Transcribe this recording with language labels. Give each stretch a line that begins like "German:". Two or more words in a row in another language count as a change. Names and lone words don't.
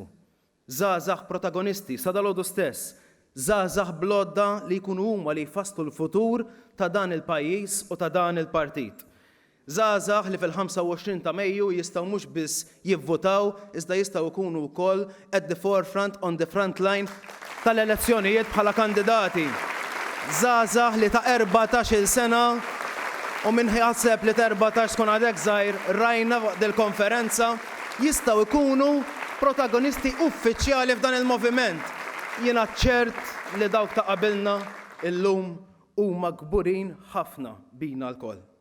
Maltese: Żgħażagħ protagonisti sa dalgħodu stess, żgħażagħ blodda li jkunu huma li jfasslu l-futur ta' dan il-pajjiż u ta' dan il-partit. Żgħażagħ li fil-25 ta' Mejju jistgħu mhux biss jivvotaw, iżda jistgħu jkunu wkoll
English: at the forefront, on the front line
Maltese: tal-elezzjonijiet bħala kandidati. Żgħażagħ li ta' 14-il sena u minn ħaseb li ta' 14 tkun għadek żgħir rajna waqt il-konferenza jistgħu jkunu protagonisti uffiċjali f'dan il-moviment. Jiena ċert li dawk ta' qabilna illum huma kburin ħafna bina l-koll.